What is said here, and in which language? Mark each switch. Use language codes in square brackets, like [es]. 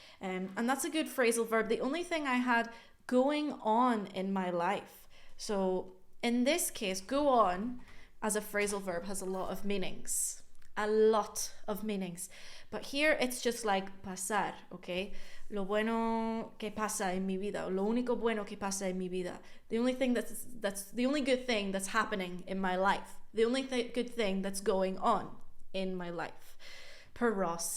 [en] And that's a good phrasal verb. The only thing I had going on in my life. So in this case, go on as a phrasal verb has a lot of meanings. A lot of meanings. But here it's just like pasar, okay? [es] Lo bueno que pasa en mi vida. Lo único bueno que pasa en mi vida. [en] The only thing that's the only good thing that's happening in my life. The only good thing that's going on in my life. Per Ross.